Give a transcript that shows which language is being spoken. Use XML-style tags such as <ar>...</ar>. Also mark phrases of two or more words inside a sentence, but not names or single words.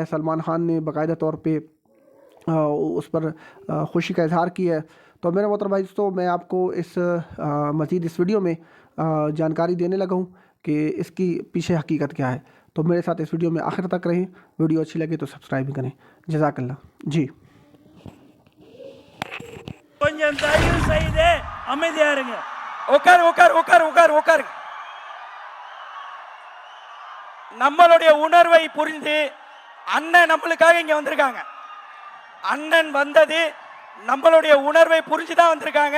<hi>सलमान खान ने बाकायदा तौर पे उस पर खुशी का इजहार किया है। तो मेरे मोहतरम भाई, तो मैं आपको मज़ीद इस वीडियो में जानकारी देने लगा हूँ कि इसकी पीछे हकीकत क्या है। तो मेरे साथ इस वीडियो में आखिर तक रहें। वीडियो अच्छी लगे तो सब्सक्राइब भी करें। जज़ाकल्लाह जी।</hi> <ta>கொஞ்சம் தயவு செய்து அமைதியா இருங்க. உட்காரு உட்காரு உட்காரு உட்காரு உட்காரு. நம்மளுடைய உணர்வை புரிந்து அண்ணன் நம்மளுக்காக இங்க வந்திருக்காங்க. அண்ணன் வந்தது நம்மளுடைய உணர்வை புரிஞ்சுதான் வந்திருக்காங்க.</ta>